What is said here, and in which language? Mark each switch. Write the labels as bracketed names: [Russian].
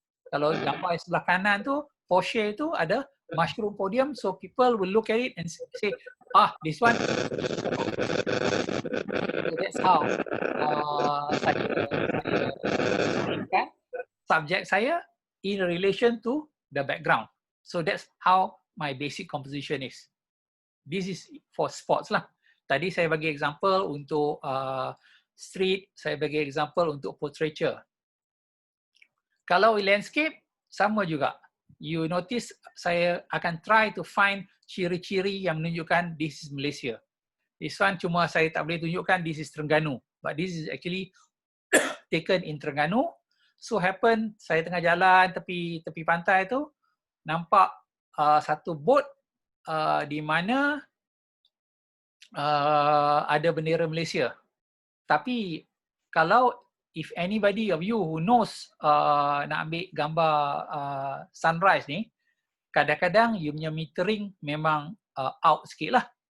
[Malay] Kalau gambar sebelah kanan tu, Porsche tu ada [English] mushroom podium, so people will look at it and say, this one. So that's how [Malay] saya [English] subject saya in relation to the background. So that's how my basic composition is. This is for sports lah. [Malay] Tadi saya bagi example untuk street, saya bagi example untuk portraiture. Kalau landscape, sama juga. [English] You notice [Malay] saya akan [English] try to find [Malay] ciri-ciri yang menunjukkan [English] this is Malaysia. This one [Malay] cuma saya tak boleh tunjukkan [English] this is [Malay] Terengganu. [English] But this is actually taken in Terengganu. [Malay] So happen saya tengah jalan tepi pantai tu, nampak satu boat di mana ada bendera Malaysia. Tapi kalau [English] if anybody of you who knows [Malay] nak ambil gambar sunrise ni, kadang-kadang you punya metering memang out sikit lah.